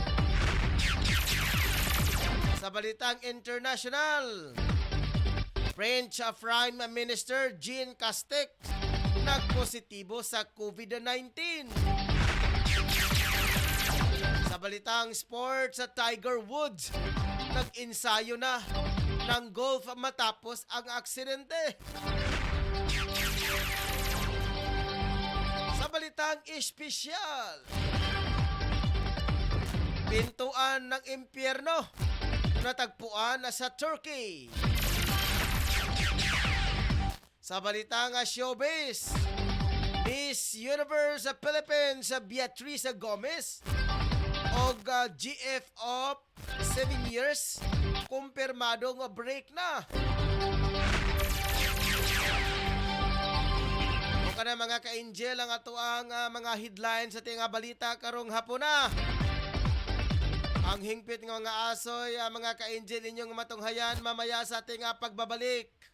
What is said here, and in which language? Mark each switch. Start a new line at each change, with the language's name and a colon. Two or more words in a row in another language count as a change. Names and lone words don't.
Filipino: Sa balitang international,
English: French Prime Minister
Filipino: Jean Castex nagpositibo sa COVID-19. Sa balitang sports, sa Tiger Woods nag-ensayo na ng golf matapos ang aksidente. Sa balitang espesyal, pintuan ng impyerno natagpuan sa Turkey. Sa balitang showbiz, Miss Universe Philippines Beatrice Gomez o
English: GF of 7 years
Filipino: kumpirmadong break na.
Cebuano: O kana mga ka-Angel ang ato ang mga headlines sa tinga balita karong hapon na.
Filipino: Ang hingpit ng mga asoy, mga ka-Angel inyong matunghayan mamaya sa ating pagbabalik.